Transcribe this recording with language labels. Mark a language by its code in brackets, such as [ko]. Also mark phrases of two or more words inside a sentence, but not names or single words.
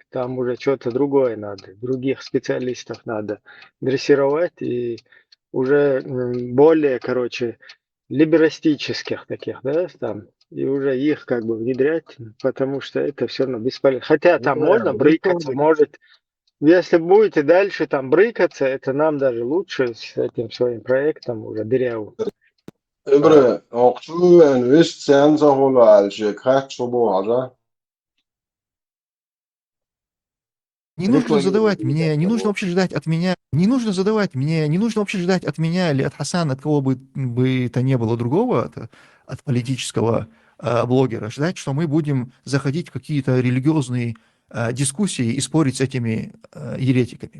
[ru] Там уже что-то другое надо, других специалистов надо дрессировать и уже более, короче, либерастических таких, да, там, и уже их как бы внедрять, потому что это все равно бесполезно. Хотя там можно брыкаться, может, если будете дальше там брыкаться, это нам даже лучше с этим своим проектом уже дырявым. Ibre, okçu enviş sen zahulu alçı kaç çubuğu haza. Не нужно задавать мне, не нужно вообще ждать от меня, не нужно задавать мне, не нужно вообще ждать от меня или от Хасана, от кого бы то не было другого, от политического блогера, ждать, что мы будем заходить в какие-то религиозные дискуссии и спорить с этими еретиками.